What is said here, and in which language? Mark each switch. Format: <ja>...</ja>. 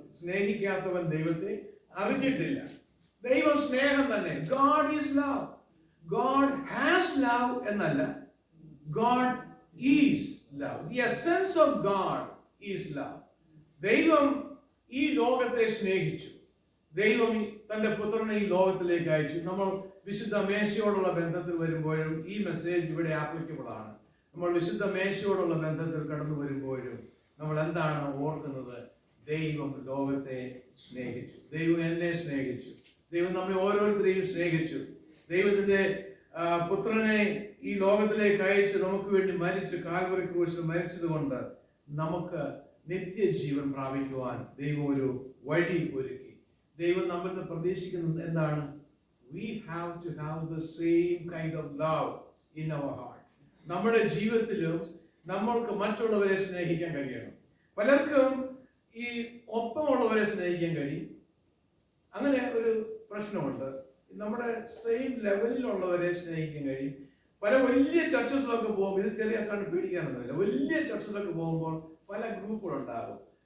<ml>സ്നേഹിക്കാത്തവൻ ദൈവത്തെ അറിഞ്ഞിട്ടില്ല. ദൈവം സ്നേഹം തന്നെ.</ml> <en>God is love. God has love</en> <ml>എന്നല്ല,</ml> <en>God is love. The essence of God is love.</en> <ml>ദൈവം ഈ ലോകത്തെ സ്നേഹിച്ചു. ദൈവം തന്റെ പുത്രനെ ഈ ലോകത്തിലേക്ക് അയച്ചു. നമ്മൾ വിശുദ്ധ മേശയോടുള്ള ബന്ധത്തിൽ വരുമ്പോഴും ഈ മെസ്സേജ് ഇവിടെ ആപ്ലിക്കബിൾ ആണ്. നമ്മൾ വിശുദ്ധ മേശയോടുള്ള ബന്ധത്തിൽ കടന്നു വരുമ്പോഴും നമ്മൾ എന്താണ് ഓർക്കുന്നത്? ദൈവം ലോകത്തെ സ്നേഹിച്ചു. ദൈവം എന്നെ സ്നേഹിച്ചു. ദൈവം നമ്മെ ഓരോരുത്തരെയും സ്നേഹിച്ചു. ദൈവത്തിന്റെ പുത്രനെ ഈ ലോകത്തിലേക്ക് അയച്ച് നമുക്ക് വേണ്ടി മരിച്ചു, കാൽവറി ക്രൂശിൽ മരിച്ചത് കൊണ്ട് നമുക്ക് നിത്യജീവൻ പ്രാപിക്കുവാൻ ദൈവം ഒരു വഴി ഒരുക്കി. ദൈവം നമ്മിൽ നിന്ന് പ്രതീക്ഷിക്കുന്നത് എന്താണ്?</ml> <en>We have to have the same kind of love in our heart.</en> <ml>നമ്മുടെ ജീവിതത്തിലും നമ്മൾക്ക് മറ്റുള്ളവരെ സ്നേഹിക്കാൻ കഴിയണം. പലർക്കും ഈ ഒപ്പമുള്ളവരെ സ്നേഹിക്കാൻ കഴിയും. അങ്ങനെ ഒരു പ്രശ്നമുണ്ട്. നമ്മുടെ സെയിം ലെവലിലുള്ളവരെ സ്നേഹിക്കാൻ കഴിയും. പല വലിയ ചർച്ചസിലൊക്കെ പോകുമ്പോൾ, ഇത് ചെറിയ ചർച്ച പേടിക്കാനൊന്നുമില്ല, വലിയ ചർച്ചസിലൊക്കെ പോകുമ്പോൾ പല ഗ്രൂപ്പുകളുണ്ടാകും.</ml>